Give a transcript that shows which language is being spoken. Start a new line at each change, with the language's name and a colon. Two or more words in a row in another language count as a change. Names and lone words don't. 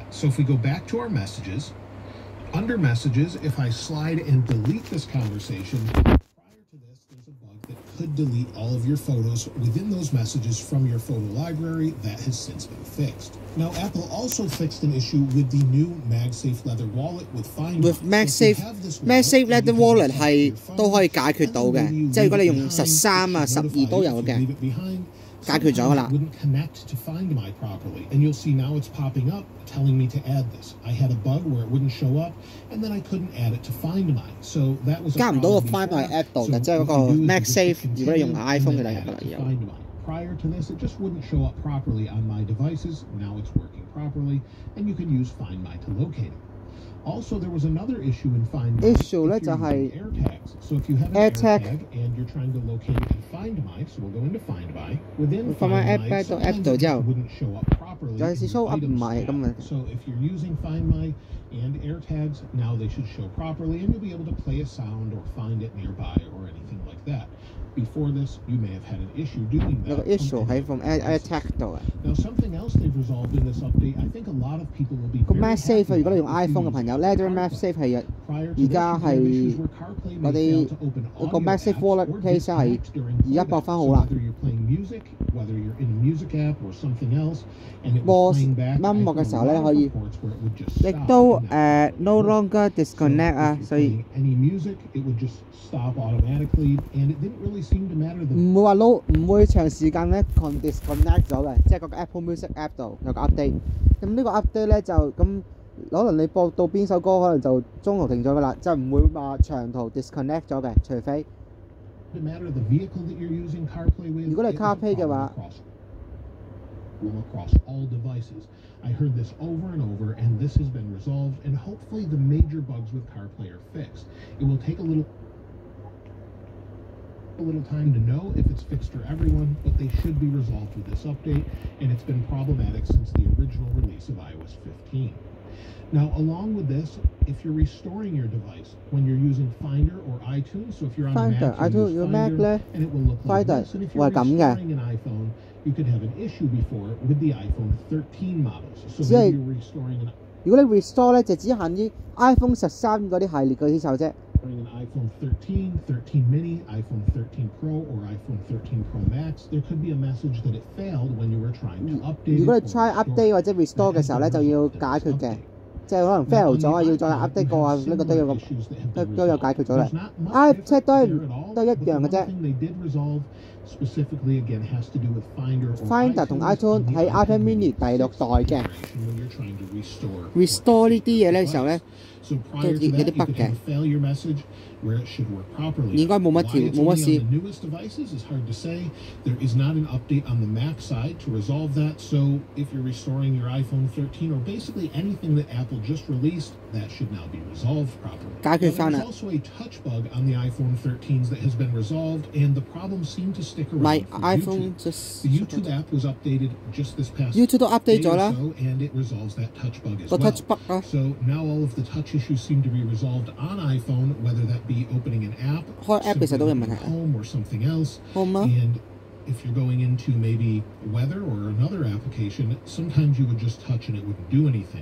English: So if we go back to our messages, under messages, if I slide and delete this conversation, prior to this, there's a bug that could delete all of your photos within those messages from your photo library. That has since been fixed. Now, Apple also fixed an issue with the new MagSafe Leather Wallet with Find My.
Cantonese: With MagSafe Leather Wallet 係都可以解決到嘅，即係如果你用13啊、12都有嘅，解決咗啦。
English: Wouldn't connect to Find My properly, and you'll see now it's popping up telling me to add this. I had a bug where it wouldn't show up, and then I couldn't add it to Find My. So that was
Cantonese: 加唔到個 Find My app 度嘅，即係嗰個 MagSafe。如果你用 iPhone 嘅就入啦，有。
English: Prior to this, it just wouldn't show up properly on my devices. Now it's working properly, and you can use Find My to locate it. Also, there was another issue in Find My.
Cantonese: Issue 咧就係
English: AirTags. So if you have an AirTag and you're trying to locate it in Find My, so we'll go into Find My. Within Find My, sometimes it wouldn't show up properly.
Cantonese: 有時
English: show up
Cantonese: 唔係咁嘅。
English: So if you're using Find My and AirTags, now they should show properly, and you'll be able to play a sound or find it nearby or anything like that. Before this, you may have had an issue doing that.
Cantonese: 有個 issue 喺 from AirTag 度啊。
English: Now, something else they've resolved in this update, I think a lot of people will be
Cantonese: 個 MagSafe 如果你用 iPhone 嘅朋友 ，Leather MagSafe 係而家係我哋嗰個 MagSafe Wallet case 係而家駁翻好啦。播音樂嘅時候咧可以，亦都
English: no longer disconnect
Cantonese: 啊，所以。
English: stop automatically, and it didn't really seem to matter.
Cantonese: 唔會話唔會長時間咧 disconnect 咗嘅，即係個 Apple Music App 度有個 update。咁呢個 update 咧就咁可能你播到邊首歌，可能就中途停咗噶啦，就唔會話長途 disconnect 咗嘅，除非。如果你 CarPlay 嘅話。
English: Across all devices. I heard this over and over, and this has been resolved, and hopefully the major bugs with CarPlay are fixed. It will take a little time to know if it's fixed for everyone, but they should be resolved with this update, and it's been problematic since the original release of iOS 15. Now, along with this, if you're restoring your device when you're using Finder or iTunes, so if you're on Finder, Mac, you use Finder, and it will look like this. And if you're restoring an iPhone, you could have an issue before with the iPhone 13 models. So maybe you're restoring an.
Cantonese: 如果你 restore 咧，就只限於 iPhone 13嗰啲系列嗰啲手啫。
English: An iPhone 13, 13 mini, iPhone 13 Pro, or iPhone 13 Pro Max, there could be a message that it failed when you were trying to update.
Cantonese: 如果你
English: try update
Cantonese: 或者 restore 嘅時候咧，就要解決嘅。即係可能 fail 咗啊，要再 update 過啊，呢個都有解決咗啦。iPad 都係一樣嘅啫。Finder 同 iTunes 喺 iPad Mini 第6代嘅。restore 呢啲嘢咧時候咧，都有啲 bug 嘅。應該冇乜事。
English: Newest devices is hard to say. There is not an update on the Mac side to resolve that. So if you're restoring your iPhone 13 or basically anything that Apple just released, that should now be resolved properly. There's also a touch bug on the iPhone 13s that has been resolved, and the problem seemed to stick around. My for iPhone YouTube. The YouTube app was updated just this past
Cantonese: YouTube 都 update 咗啦，
English: and it resolves that touch bug as well. So now all of the touch issues seem to be resolved on iPhone, whether that be opening an app, home or something else. And if you're going into maybe weather or another application, sometimes you would just touch and it wouldn't do anything.